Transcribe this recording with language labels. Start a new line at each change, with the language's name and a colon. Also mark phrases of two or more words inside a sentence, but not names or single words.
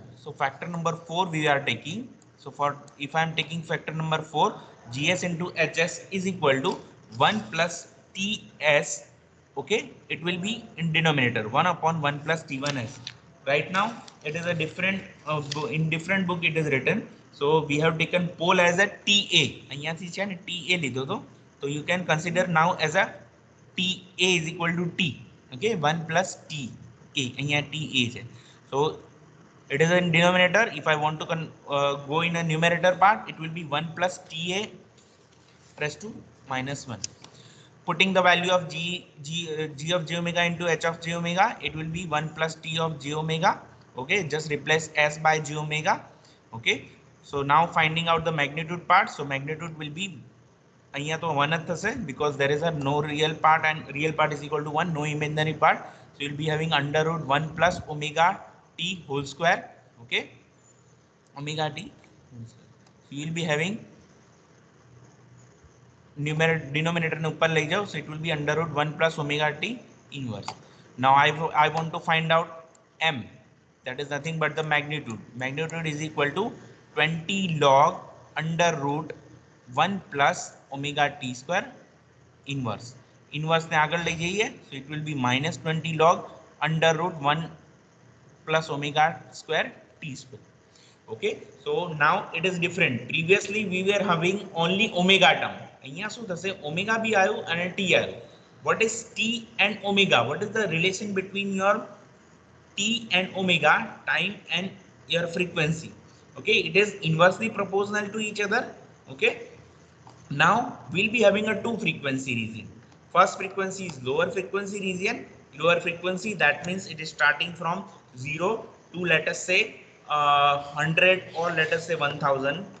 English: So factor number 4 we are taking. So for, if I am taking factor number 4, GS into HS is equal to 1 plus TS. Okay, it will be in denominator 1 upon 1 plus T1S. Right now it is a different in different book it is written. So we have taken pole as a TA.
Gujarati: અહીંયાથી છે ને TA લીધો તો,
English: so you can consider now as a TA is equal to T. Okay, 1 plus T A,
Gujarati: અહીંયા TA છે.
English: So it is in denominator. If I want to go in a numerator part, it will be 1 plus TA raised to minus 1. Putting the value of g of j omega into h of j omega, it will be 1 plus t of j omega. Okay, just replace s by j omega. Okay, so now finding out the magnitude part. So magnitude will be,
Gujarati: અહીંયા તો 1 જ થશે,
English: because there is a no real part and real part is equal to 1, no imaginary part. So you'll be having under root 1 plus omega t whole square. Okay, omega t whole square. So you'll be having denominator
Gujarati: ને ઉપર લઈ જાઓ,
English: so it will be under root 1 plus omega t inverse. Now I want to find out m, that is nothing but the magnitude. Magnitude is equal to 20 log under root 1 plus omega t square inverse.
Gujarati: इनवर्स ने આગળ લઈ જઈએ,
English: so it will be minus 20 log under root 1 plus omega square t square. Okay, so now it is different. Previously we were having only omega term.
Gujarati: અહીંયા શું થશે, omega બી આવ્યું અને t આવ્યું.
English: What is t and omega? What is the relation between your t and omega, time and your frequency? Okay, it is inversely proportional to each other. Okay, now we'll be having a two frequency region. First frequency is lower frequency region. Lower frequency, that means it is starting from 0 to, let us say, 100 or let us say 1000.